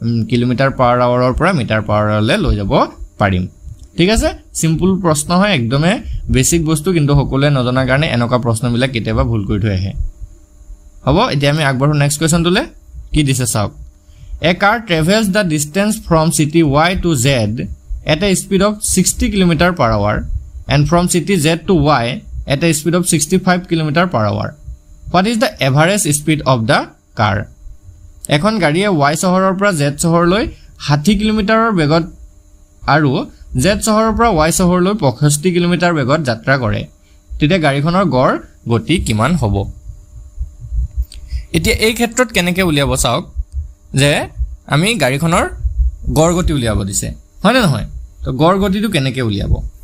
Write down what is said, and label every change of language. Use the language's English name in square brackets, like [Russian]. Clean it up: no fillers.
[Assamese] Kilometre পাৰ আৱাৰৰ পৰা metre per আৱাৰলে লৈ যাব পাৰিম ঠিক আছে সিম্পল প্ৰশ্ন হয় একদমে বেসিক বস্তু কিন্তু সকলোৱে নজনা কাৰণে এনেকা প্ৰশ্নবিলাক কেতিয়াবা ভুল কৰি থৈ আহে হ'ব এতিয়া আমি আগবাঢ়ো নেক্সট কোৱেশ্চন তুলে কি দিছে চাওক [English] A car travels the distance from city Y to [Assamese] Z [English] at a speed of 60 km/h and from city Z to Y at a speed of 65 km/h. What is the average speed of the car? [Assamese] এখন গাড়ীয়ে Y চহৰৰ পৰা Z চহৰলৈ 60 কিলোমিটাৰৰ বেগত আৰু Z চহৰৰ পৰা Y চহৰলৈ 65 কিলোমিটাৰ বেগত যাত্ৰা কৰে তেতিয়া গাড়ীখনৰ গড় গতি কিমান হ'ব এতিয়া এই ক্ষেত্ৰত কেনেকৈ উলিয়াব চাওক যে আমি গাড়ীখনৰ গড় গতি উলিয়াব দিছে হয় না নহয় তো গড় গতিটো কেনেকৈ উলিয়াব